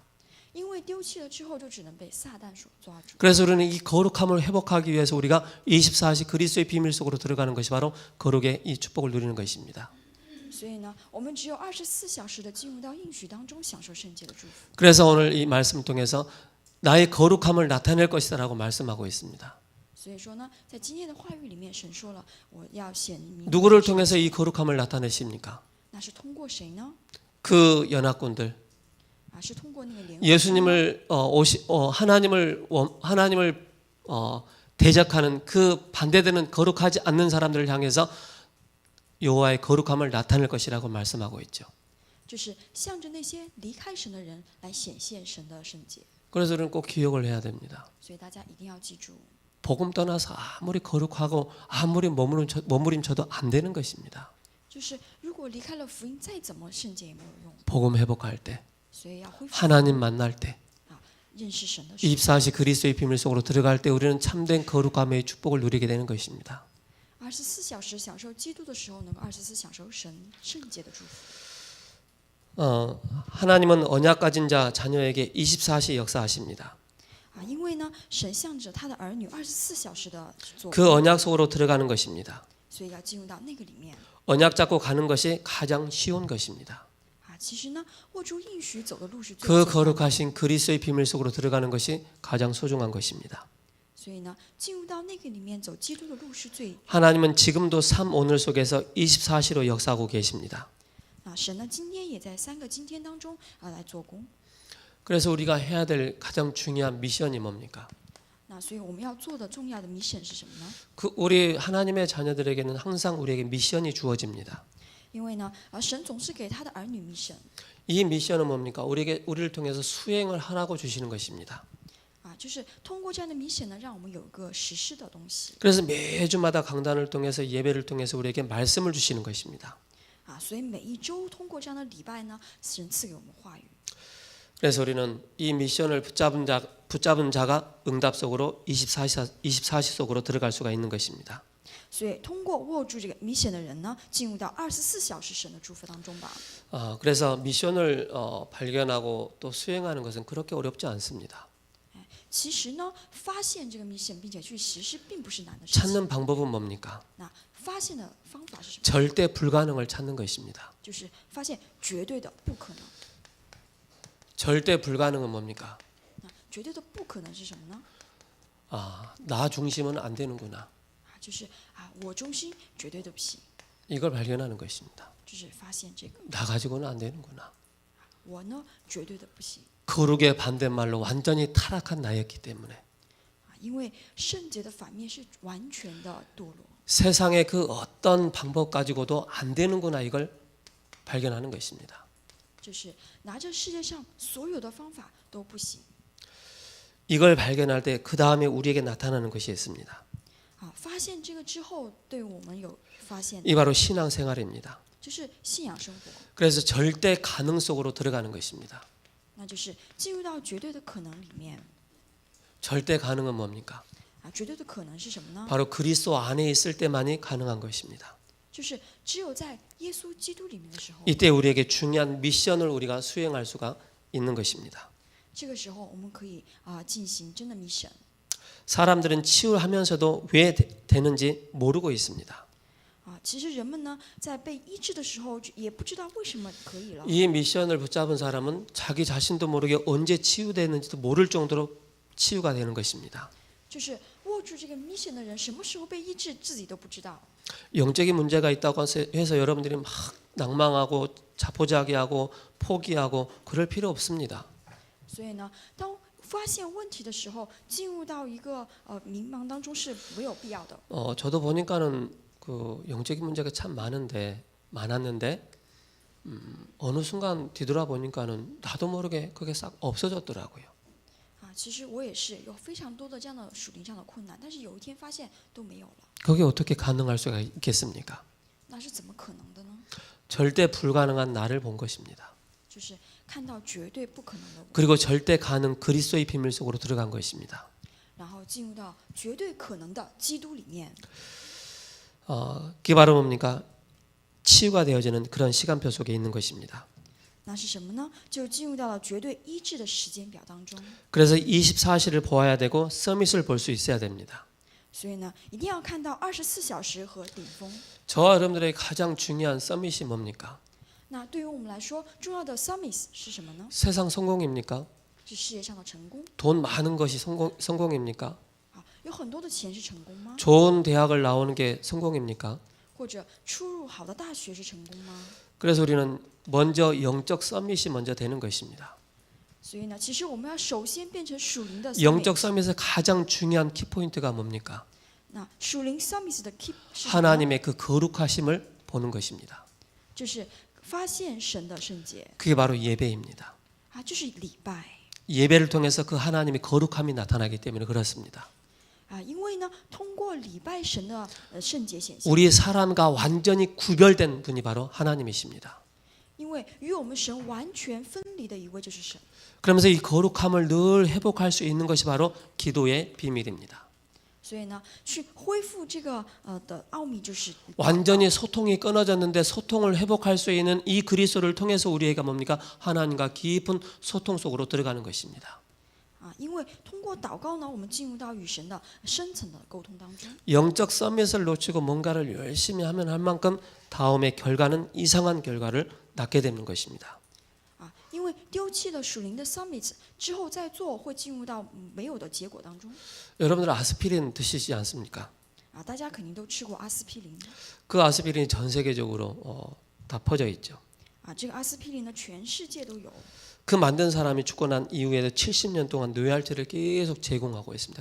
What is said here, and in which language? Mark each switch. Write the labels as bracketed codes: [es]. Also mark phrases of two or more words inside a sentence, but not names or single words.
[zh] 因为丢弃了之后，就只能被撒旦所抓住。 [ko] 그래서 우리는 이 거룩함을 회복하기 위해서 우리가 24시 그리스도의 비밀 속으로 들어가는 것이 바로 거룩의 이 축복을 누리는 것입니다. [zh] 所以呢，我们只有24小时的进入到应许当中，享受圣洁的祝福。 [ko] 그래서 오늘 이 말씀을 통해서 나의 거룩함을 나타낼 것이다라고 말씀하고 있습니다. [zh] 所以说呢，在今天的话语里面，神说了，我要显明。 [ko] 누구를 통해서 이 거룩함을 나타내십니까? [zh] 那是通过谁呢？ [ko] 그 연합군들, [zh] 是通过那个联合。 [ko] 예수님을 하나님을 대적하는 그 반대되는 거룩하지 않는 사람들을 향해서 여호와의 거룩함을 나타낼 것이라고 말씀하고 있죠. [zh] 就是向着那些离开神的人来显现神的圣洁。 [ko] 그래서 우리는 꼭 기억을 해야 됩니다. [zh] 所以大家一定要记住， [ko] 복음 떠나서 아무리 거룩하고 아무리 머무림쳐도 안 되는 것입니다. [zh] 就是如果离开了福音，再怎么圣洁也没有用。 [ko] 복음 회복할 때, [zh] 所以要恢复 [ko] 하나님 만날 때, [zh] 认识神的时候， [ko] 24시 그리스도의 비밀 속으로 들어갈 때 우리는 참된 거룩함의 축복을 누리게 되는 것입니다. [zh] 24 小时享受基督的时候，能够24享受神圣洁的祝福。 [ko] 하나님은 언약 가진 자 자녀에게 24시 역사하십니다. [zh] 因为呢，神向着他的儿女24小时的做， [ko] 그 언약 속으로 들어가는 것입니다. [zh] 所以要进入到那个里面。 [ko] 언약 잡고 가는 것이 가장 쉬운 것입니다. [zh] 其实呢，握住应许走的路是最 [ko] 그 [zh] 简单的。 [ko] 거룩하신 그리스도의 비밀 속으로 들어가는 것이 가장 소중한 것입니다. [zh] 所以呢，进入到那个里面走基督的路是最。 [ko] 하나님은 지금도 삶 오늘 속에서 24시로 역사하고 계십니다. [zh] 神呢，今天也在3个今天当中来做工。 [ko] 그래서 우리가 해야 될 가장 중요한 미션이 뭡니까? [zh] 那所以我们要做的重要的 mission 是什么呢？ [ko] 그 우리 하나님의 자녀들에게는 항상 우리에게 미션이 주어집니다. [zh] 因为呢，神总是给他的儿女 mission。 [ko] 이 미션은 뭡니까? 우리를 통해서 수행을 하라고 주시는 것입니다. [zh] 就是通过这样的 mission呢，让我们有一个实施的东西。 [ko] 그래서 매주마다 강단을 통해서 예배를 통해서 우리에게 말씀을 주시는 것입니다. [zh] 所以每一周通过这样的礼拜呢，神赐给我们话语。 [ko] 그래서 우리는 이 미션을 붙잡은 자가 응답 속으로 24시 속으로 들어갈 수가 있는 것입니다. [zh] 所以通过握住这个 mission 的人呢，进入到24小时神的祝福当中吧。 [ko] 그래서 미션을 발견하고 또 수행하는 것은 그렇게 어렵지 않습니다. [zh] 其实呢，发现这个 mission 并且去实施，并不是难的事情。 [ko] 찾는 방법은 뭡니까? [zh] 那发现的方法是什么？ [ko] 절대 불가능을 찾는 것입니다. [zh] 就是发现绝对的不可能。 [ko] 절대 불가능은 뭡니까? [zh] 那绝对的不可能是什么呢？ [ko] 나 중심은 안 되는구나. [zh] 就是我中心绝对的不行。 [ko] 이걸 발견하는 것입니다. [zh] 就是发现这个 [ko] 나 가지고는 안 되는구나. [zh] 我呢绝对的不行。 [ko] 거룩의 반대말로 완전히 타락한 나였기 때문에 [zh] 因为圣洁的反面是完全的堕落。 [ko] 세상의 그 어떤 방법 가지고도 안 되는구나 이걸 발견하는 것입니다. [zh] 就是拿着世界上所有的方法都不行。 [ko] 이걸 발견할 때 그 다음에 우리에게 나타나는 것이 있습니다. [zh] 发现这个之后，对我们有发现， [ko] 이 바로 신앙생활입니다. [zh] 就是信仰生活， [ko] 그래서 절대 가능 속으로 들어가는 것입니다. [zh] 那就是进入到绝对的可能里面。 [ko] 절대 가능은 뭡니까? [zh] 绝对的可能是什么呢？ [ko] 바로 그리스도 안에 있을 때만이 가능한 것입니다. [zh] 就是只有在耶稣基督里面的时候， [ko] 이때 우리에게 중요한 미션을 우리가 수행할 수가 있는 것입니다. [zh] 这个时候我们可以进行真的 mission。 [ko] 사람들은 치유하면서도 왜 되는지 모르고 있습니다. [zh] 其实人们呢，在被医治的时候，也不知道为什么可以了。 [ko] 이 미션을 붙잡은 사람은 자기 자신도 모르게 언제 치유되는지도 모를 정도로 치유가 되는 것입니다. [zh] 就是握住这个 mission 的人，什么时候被医治，自己都不知道。 [ko] 영적인 문제가 있다고 해서 여러분들이 막 낭망하고 자포자기하고 포기하고 그럴 필요 없습니다. [zh] 所以呢，当发现问题的时候，进入到一个迷茫当中是没有必要的。 [ko] 저도 보니까는 그 영적인 문제가 참 많았는데 어느 순간 뒤돌아 보니까는 나도 모르게 그게 싹 없어졌더라고요. [zh] 其实我也是有非常多的这样的属灵上的困难，但是有一天发现都没有了， [ko] 그게 어떻게 가능할 수가 있겠습니까? [zh] 那是怎么可能的呢？ [ko] 절대 불가능한 나를 본 것입니다. [zh] 就是看到绝对不可能的我， [ko] 그리고 절대 가능 그리스도의 비밀 속으로 들어간 것입니다. [zh] 然后进入到绝对可能的基督里面。 [ko] 그게 바로 뭡니까? 치유가 되어지는 그런 시간표 속에 있는 것입니다. [zh] 那是什么呢？就进入到了绝对医治的时间表当中。 [ko] 그래서 24시를 보아야 되고 서밋을 볼 수 있어야 됩니다. [zh] 所以呢，一定要看到24小时和顶峰。 [ko] 저와 여러분들의 가장 중요한 서밋이 뭡니까? [zh] 那对于我们来说，重要的 summit 是什么呢？ [ko] 세상 성공입니까? [zh] 是事业上的成功 [ko] 돈 많은 것이 성공입니까? [zh] 啊，有很多的钱是成功吗？ [ko] 좋은 대학을 나오는 게 성공입니까? [zh] 或者出入好的大学是成功吗？ [ko] 그래서 우리는 먼저 영적 서밋이 먼저 되는 것입니다. [zh] 所以呢，其实我们要首先变成属灵的 [ko] 영적 [zh] summit。 [ko] 서밋의 가장 중요한 키포인트가 뭡니까? [zh] 那属灵 summit 的 key 是什么呢？ [ko] 하나님의 그 거룩하심을 보는 것입니다. [zh] 就是发现神的圣洁 [ko] 그게 바로 예배입니다. [zh] 啊，就是礼拜 [ko] 예배를 통해서 그 하나님의 거룩함이 나타나기 때문에 그렇습니다. [zh] 啊，因为呢，通过礼拜神的圣洁显现， [ko] 우리 사람과 완전히 구별된 분이 바로 하나님이십니다. [zh] 因为与我们神完全分离的一位就是神。 [ko] 그러면서 이 거룩함을 늘 회복할 수 있는 것이 바로 기도의 비밀입니다. [zh] 所以呢，去恢复这个的奥秘就是 [ko] 완전히 소통이 끊어졌는데 소통을 회복할 수 있는 이 그리스도를 통해서 우리에게 뭡니까? 하나님과 깊은 소통 속으로 들어가는 것입니다. [zh] 啊，因为通过祷告呢，我们进入到与神的深层的沟通当中。 [ko] 영적 서밋을 놓치고 뭔가를 열심히 하면 할 만큼 다음의 결과는 이상한 결과를 낳게 되는 것입니다. [zh] 啊，因为丢弃了属灵的 summit 之后再做，会进入到没有的结果当中。 [ko] 여러분들 아스피린 드시지 않습니까? [zh] 啊，大家肯定都吃过阿司匹林。 [ko] 그 아스피린이 전 세계적으로 다 퍼져 있죠. [zh] 啊，这个阿司匹林呢，全世界都有。 [ko] 그 만든 사람이 죽고 난 이후에도 70년 동안 뇌활제를 계속 제공하고 있습니다.